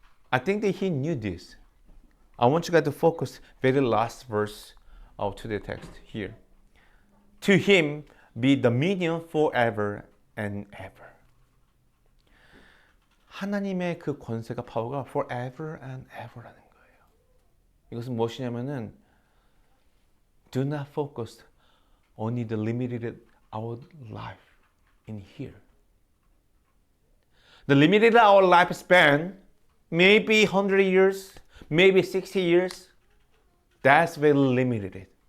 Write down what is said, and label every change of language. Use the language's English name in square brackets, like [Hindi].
[English] I think that he knew this. I want you guys to focus very last verse of today's text here. To him be dominion forever and ever. [Korean] 하나님의 그 권세가 파워가 [English] forever and ever [Korean] 라는 거예요. 이것은 무엇이냐면은 [English] do not focus only the limited our life in here. The limited our lifespan, maybe 100 years, maybe 60 years, that's very limited.